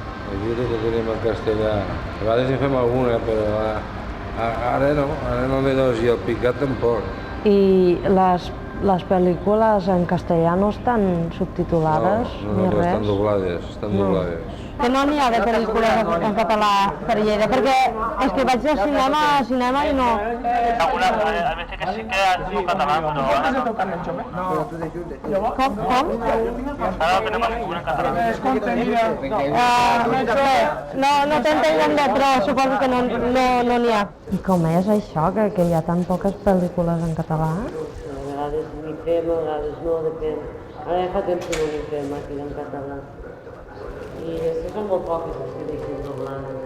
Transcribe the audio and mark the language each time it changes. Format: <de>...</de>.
<ca>Aquí tot ho tenim en castellà. A vegades en fem alguna, però ara no ve dos i el picat tampoc. I les pel·lícules en castellà no estan subtitulades ni res? No, estan doblades. Que no n'hi ha de pel·lícules en català per Lleida, perquè és que vaig al cinema i no...</ca> <es>Algunas, a veces que sí que han sido catalán, pero ahora no.</es> <ca>Com?</ca> <es>Ahora tenemos ninguna en catalán.</es> <ca>No t'entenc bé, però suposo que no n'hi ha. I com és això, que hi ha tan poques pel·lícules en català? A vegades n'hi fem, a vegades no, depèn. Ara ja fa temps que no n'hi fem aquí en català. I després són molt poques les que deixen doblades.</ca>